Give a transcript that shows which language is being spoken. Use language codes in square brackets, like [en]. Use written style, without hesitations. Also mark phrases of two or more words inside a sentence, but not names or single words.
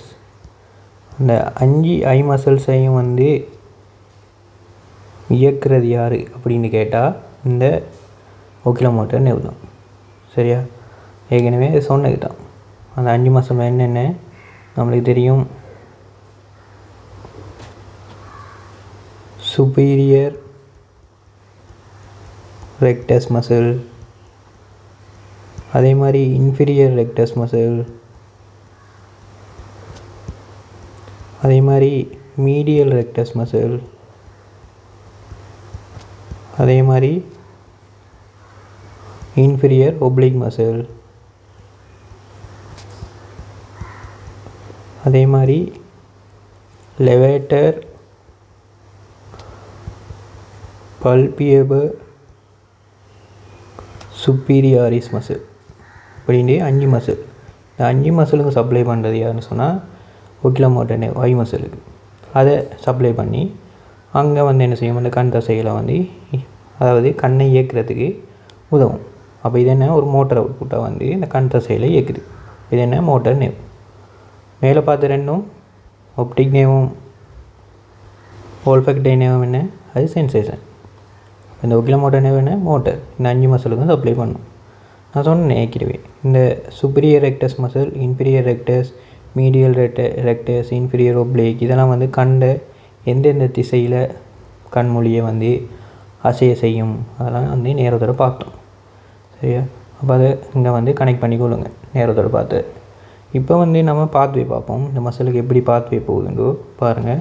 [ta] அந்த 5 ஐ மசில்ஸையும் வந்து இயக்குறது யார் அப்படின்னு கேட்டால் இந்த [en] oculomotor nerve [ta] தான். சரியா? ஏற்கனவே சொன்னது தான். அந்த 5 மசில் என்னென்ன நம்மளுக்கு தெரியும். [en] superior rectus muscle, [ta] அதே மாதிரி [en] inferior rectus muscle, [ta] அதே மாதிரி [en] medial rectus muscle, [ta] அதே மாதிரி [en] inferior oblique muscle, [ta] அதே மாதிரி [en] levator palpebral superioris muscle [ta] அப்படின்னு 5 மசில். இந்த 5 மசிலுக்கு சப்ளை பண்ணுறது யாருன்னு சொன்னால் [en] oculomotor nerve, [ta] ஐ மசிலுக்கு. அதை சப்ளை பண்ணி அங்கே வந்து என்ன செய்யும், அந்த கண் தசைகளை வந்து அதாவது கண்ணை இயக்கிறதுக்கு உதவும். அப்போ இது என்ன, ஒரு மோட்டர் அவுட்புட்டாக வந்து இந்த கண் தசையில் இயக்குது. இது என்ன, மோட்டர் nerve. மேலே பார்த்து ரெண்டும் ஒப்டிக் nerveவும் [en] olfactory nerve [ta] என்ன, அது சென்சேஷன். இந்த [en] oculomotor nerve [ta] என்ன, மோட்டர். இந்த 5 மசிலுக்கும் சப்ளை பண்ணும். நான் சொன்னேன் ஏற்கனவே, இந்த [en] superior rectus muscle, inferior rectus, medial rectus, inferior oblique, [ta] இதெல்லாம் வந்து கண்ட எந்தெந்த திசையில் கண்மொழியை வந்து அசைய செய்யும், அதெல்லாம் வந்து நேரத்தோட பார்த்தோம். சரியா? அப்போ அதை இங்கே வந்து கனெக்ட் பண்ணி கொள்ளுங்க நேரத்தோட பார்த்து. இப்போ வந்து நம்ம பாத்வே பார்ப்போம், இந்த மசிலுக்கு எப்படி பாத்வே போகுதுன்னு பாருங்கள்.